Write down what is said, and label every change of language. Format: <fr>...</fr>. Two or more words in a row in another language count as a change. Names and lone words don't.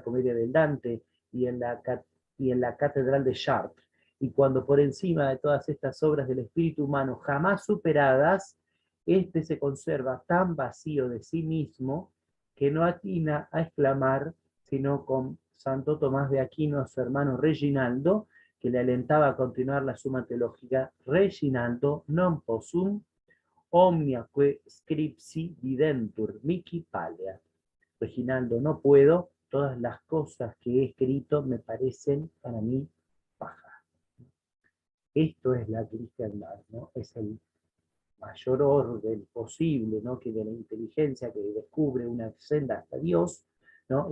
<es>Comedia del Dante y en la Catedral de Chartres, y cuando por encima de todas estas obras del espíritu humano jamás superadas, éste se conserva tan vacío de sí mismo que no atina a exclamar, sino con Santo Tomás de Aquino, su hermano Reginaldo, que le alentaba a continuar la suma teológica:</es> <la>Reginaldo non possum omnia que scripsi videntur mihi palea.</la> <es>Reginaldo, no puedo, todas las cosas que he escrito me parecen para mí paja. Esto es la cristiandad, ¿no? Es el mayor orden posible, ¿no? Que de la inteligencia que descubre una senda hasta Dios, ¿no?</es>